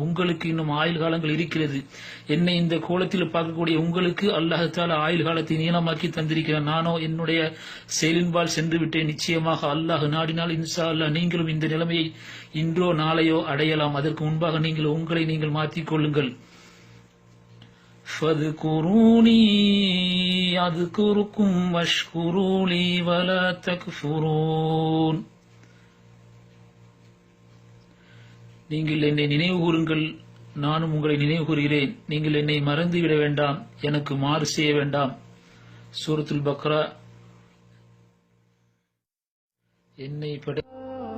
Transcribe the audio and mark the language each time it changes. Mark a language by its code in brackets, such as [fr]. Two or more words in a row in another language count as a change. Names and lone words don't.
[ta] உங்களுக்கு இன்னும் ஆயுள் காலங்கள் இருக்கிறது. என்னை இந்த கோலத்தில் பார்க்கக்கூடிய உங்களுக்கு [ar] الله تعالى [ta] ஆயுள் காலத்தை நீளமாக்கி தந்திருக்கிறான். நானோ என்னுடைய செயலின்பால் சென்று விட்டேன். நிச்சயமாக அல்லாஹ் நாடினால் [ar] إن شاء الله [ta] நீங்களும் இந்த நிலைமையை இன்றோ நாளையோ அடையலாம். அதற்கு முன்பாக நீங்கள் உங்களை நீங்கள் மாற்றிக் கொள்ளுங்கள். [ar] فَاذْكُرُونِي أَذْكُرْكُمْ وَاشْكُرُوا لِي وَلَا تَكْفُرُونَ. [ta] நீங்கள் என்னை நினைவு கூறுங்கள், நானும் உங்களை நினைவு கூறுகிறேன். நீங்கள் என்னை மறந்துவிட வேண்டாம், எனக்கு மாறு செய்ய வேண்டாம். சூரத்துல் பக்ரா. என்னை